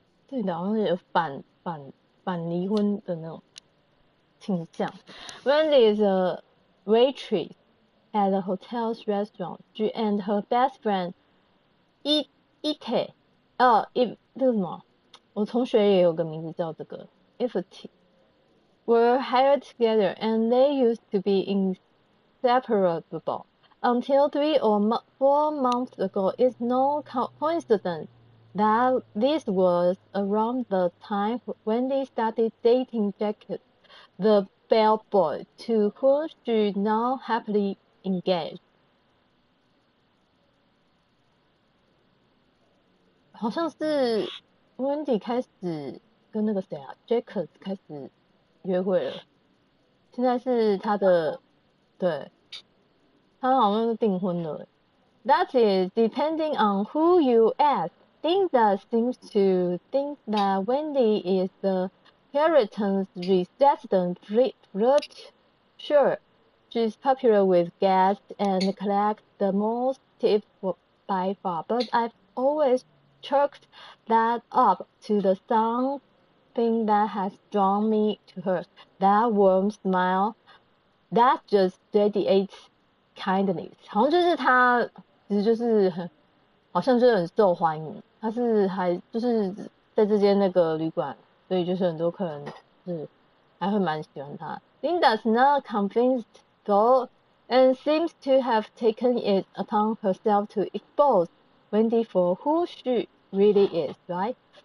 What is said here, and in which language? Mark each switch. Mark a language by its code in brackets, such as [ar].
[zh] 这里好像有反离婚的那种倾向。 [en] Wendy is a waitress at the hotel's restaurant. She and her best friend Ike [zh] 这个什么？我同学也有个名字叫这个 [en] Ifty were hired together and they used to be inseparable until 3 or 4 months ago. It's no coincidence that this was around the time Wendy started dating Jack, the bellboy, to whom she now happily engaged. [zh] 好像是 Wendy 开始跟那个谁啊 Jack 开始约会了，现在是他的，对，他好像是订婚了。 [en] That is, depending on who you ask. Linda seems to think that Wendy is the Harrington's resident flirt. Sure, she's popular with guests and collects the most tips by far, but I've always chalked that up to the something that has drawn me to her. That warm smile, that just radiates kindness. [zh] 好像就是她，其实就是好像就是很受欢迎。她是还就是在这间那个旅馆，所以就是很多客人是还会蛮喜欢她。 [en] Linda's not convinced though, and seems to have taken it upon herself to expose Wendy for who she really is, right?